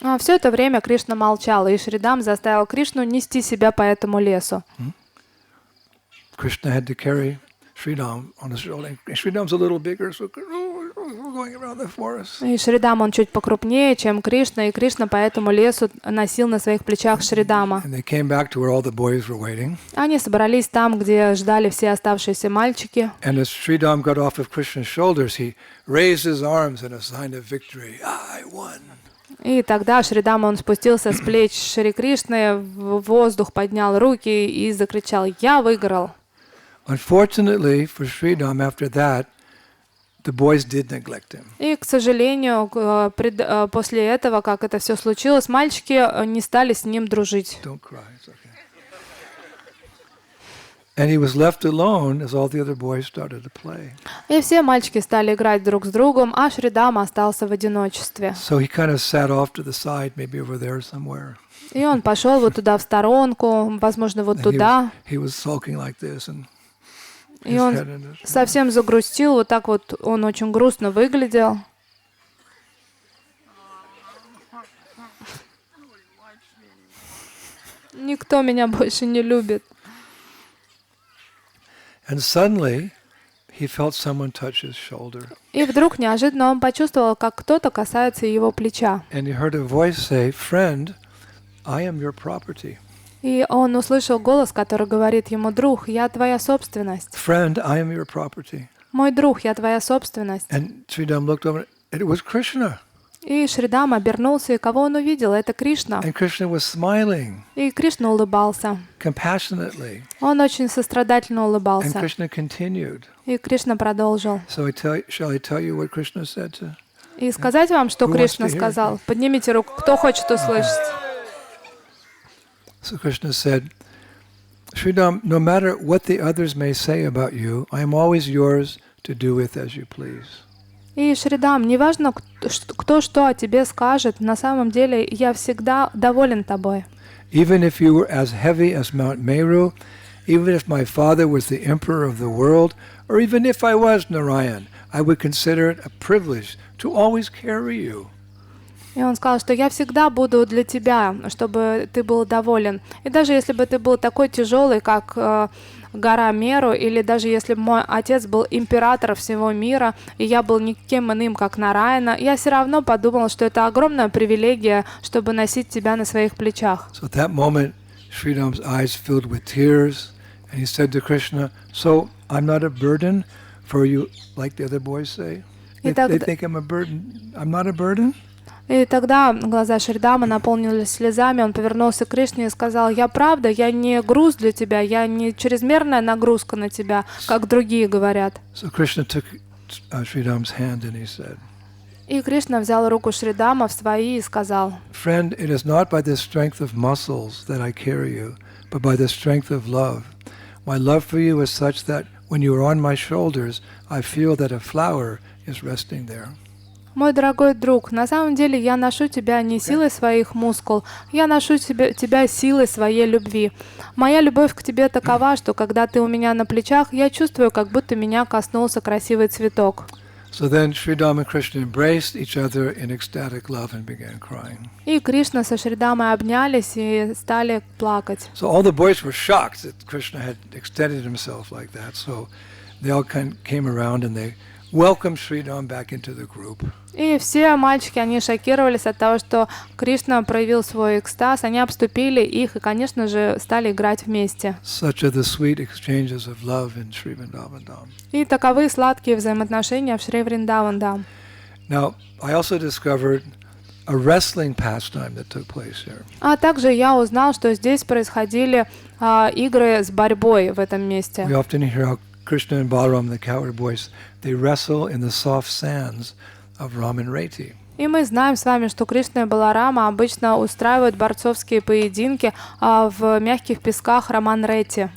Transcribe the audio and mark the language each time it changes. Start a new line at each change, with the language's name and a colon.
Russian: А все это время Кришна молчал, и Шридам заставил Кришну нести себя по этому лесу.
English: Krishna had to carry Sridham on his shoulder. And Sridham's a little bigger, so going around the forest.
Russian: И Шридам, он чуть покрупнее, чем Кришна, и Кришна по этому лесу носил на своих плечах Шридама.
English: And they came back to where all the boys were waiting.
Russian: Они собрались там, где ждали все оставшиеся мальчики.
English: And as Sridham got off of Krishna's shoulders, he raised his arms in a sign of victory. I won.
Russian: И тогда Шридам, он спустился с плеч Шри Кришны, в воздух поднял руки и закричал: «Я выиграл».
English: Unfortunately for Sridham, after that, the boys did neglect him.
Russian: И, к сожалению, после этого, как это все случилось, мальчики не стали с ним дружить.
English: Don't cry, it's okay. And he was left alone as all the other boys started to play.
Russian: И все мальчики стали играть друг с другом, а Шридам остался в одиночестве.
English: So he kind of sat off to the side, maybe over there somewhere.
Russian: И он пошел вот туда в сторонку, возможно, вот
English: And
Russian: туда.
English: he was sulking like this, and
Russian: И
English: his
Russian: он
English: head in his...
Russian: совсем загрустил, вот так вот он очень грустно выглядел. Никто меня больше не любит.
English: And suddenly, he felt someone touch his shoulder.
Russian: И вдруг неожиданно он почувствовал, как кто-то касается его плеча.
English: And he heard a voice say, "Friend, I am your property."
Russian: И он услышал голос, который говорит ему: «Друг, я твоя собственность».
English: Friend, I am your property.
Russian: «Мой друг, я твоя собственность».
English: And Sridham looked over, and it was Krishna.
Russian: И Шридам обернулся, и кого он увидел? Это Кришна.
English: And Krishna was smiling
Russian: И Кришна улыбался.
English: compassionately.
Russian: Он очень сострадательно
English: And
Russian: улыбался.
English: Krishna continued.
Russian: И Кришна продолжил.
English: So shall I tell you what Krishna said to?
Russian: И сказать вам, что
English: Who wants
Russian: Кришна
English: to hear
Russian: сказал? Поднимите руку, кто хочет услышать.
English: So Krishna said, Sridham, no matter what the others may say about you, I am always yours to do with as you please.
Russian: И Шридам, неважно, кто что о тебе скажет, на самом деле я всегда доволен тобой.
English: Even if you were as heavy as Mount Meru, even if my father was the emperor of the world, or even if I was Narayan, I would consider it a privilege to always carry you.
Russian: И он сказал, что я всегда буду для тебя, чтобы ты был доволен. И даже если бы ты был такой тяжелый, как гора Меру, или даже если бы мой отец был император всего мира, и я был никем иным, как Нараяна, я все равно подумал, что это огромная привилегия, чтобы носить тебя на своих плечах.
English: So at that moment, Sridham's eyes filled with tears, and he said to Krishna, so I'm not a burden for you, like the other boys say? They think I'm a burden. I'm not a burden?
Russian: И тогда глаза Шридама наполнились слезами, он повернулся к Кришне и сказал: «Я правда, я не груз для тебя, я не чрезмерная нагрузка на тебя, как другие говорят».
English: So Krishna took Sridham's hand and he said,
Russian: И Кришна взял руку Шридама в свои и сказал:
English: Friend, it is not by the strength of muscles that I carry you, but by the strength of love. My love for you is such that when you are on my shoulders, I feel that a flower is resting there.
Russian: «Мой дорогой друг, на самом деле я ношу тебя не силой своих мускул, я ношу тебя силой своей любви. Моя любовь к тебе такова, что когда ты у меня на плечах, я чувствую, как будто меня коснулся красивый цветок».
English: So then Sridham and Krishna embraced each other in ecstatic love and began crying.
Russian: И Кришна со Шридамой обнялись и стали плакать.
English: So all the boys were shocked that Krishna had extended himself like that. So they all came around and they welcomed Sridham back into the group.
Russian: И все мальчики, они шокировались от того, что Кришна проявил свой экстаз, они обступили их и, конечно же, стали играть вместе.
English: Such are the sweet exchanges of love in Sri Vrindavan Dham.
Russian: И таковы сладкие взаимоотношения в Шри Вриндаван Dham.
English: Now, I also discovered a wrestling pastime that took place here.
Russian: А также я узнал, что здесь происходили игры с борьбой в этом месте.
English: We often hear how Krishna and Balaram, the cowherd boys, they wrestle in the soft sands of Ramanreti.
Russian: И мы знаем с вами, что Кришна и Баларама обычно устраивают борцовские поединки в мягких песках Раман-Ретти.